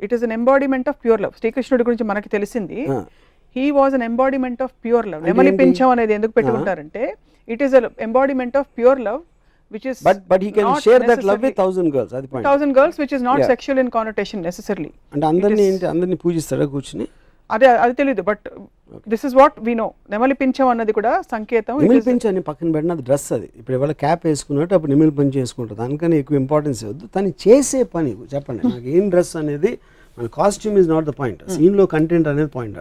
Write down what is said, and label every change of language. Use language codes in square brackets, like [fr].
[en] It is an embodiment of pure love. [te] శ్రీకృష్ణుడి గురించి మనకి తెలిసింది [en] He was an embodiment of pure love. [te] నెమలి పింఛం అనేది ఎందుకు పెట్టుకుంటారంటే [en] It is an embodiment of pure love which is but he can share that love with 1,000 girls. [te] Adi point. [en] 1,000 girls which is not sexual in connotation necessarily. And [te] andarni పూజిస్తాడా కూర్చుని? అది తెలియదు. [en] But this is what we know. [te] నెమలి పింఛం అన్నది కూడా సంకేతం. నెమలి పింఛం అని పక్కన పెట్టిన అది డ్రెస్. అది ఇప్పుడు ఎవరైనా క్యాప్ వేసుకున్నట్టు అప్పుడు నెమలి పింఛం వేసుకుంటారు. దానికన్నా ఎక్కువ ఇంపార్టెన్స్ ఇవ్వద్దు. తను చేసే పని చెప్పండి నాకు. ఏం డ్రెస్ అనేది మన costume is not the point. సీన్లో కంటెంట్ అనేది పాయింట్.